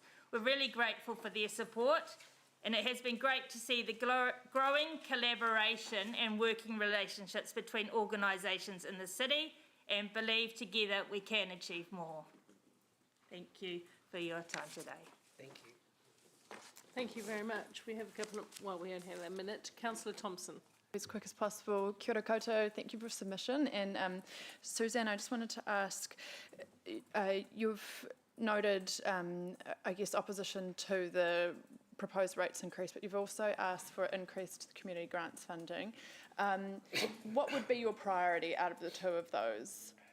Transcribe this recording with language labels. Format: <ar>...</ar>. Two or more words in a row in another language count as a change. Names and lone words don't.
<en>We're really grateful for their support, and it has been great to see the growing collaboration and working relationships between organisations in the city, and believe together we can achieve more. Thank you for your time today. Thank you. Thank you very much. We have a couple of, well, we only have a minute. Councillor Thompson. As quick as possible.</en> <mi>Kia ora koutou,</mi> <en>thank you for submission. And Suzanne, I just wanted to ask, you've noted, I guess, opposition to the proposed rates increase, but you've also asked for an increase to the community grants funding. What would be your priority out of the two of those?</en>